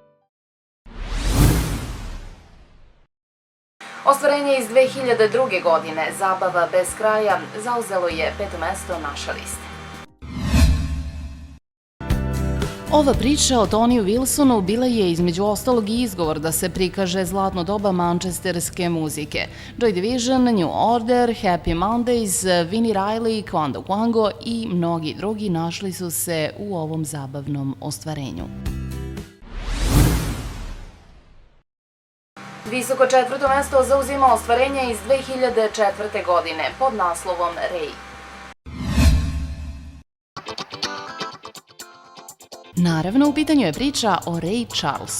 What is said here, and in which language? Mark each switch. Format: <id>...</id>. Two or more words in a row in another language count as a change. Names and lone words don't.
<sr>Ostvarenje iz 2002. godine, Zabava bez kraja, zauzelo je 5. mesto naše liste. Ova priča o Toniju Wilsonu bila je između ostalog i izgovor da se prikaže zlatno doba mančesterske muzike. Joy Division, New Order, Happy Mondays, Vini Riley, Quando Quango i mnogi drugi našli su se u ovom zabavnom ostvarenju. Visoko 4. mesto zauzima ostvarenje iz 2004. godine pod naslovom Ray. Naravno, u pitanju je priča o Ray Charlesu.</sr>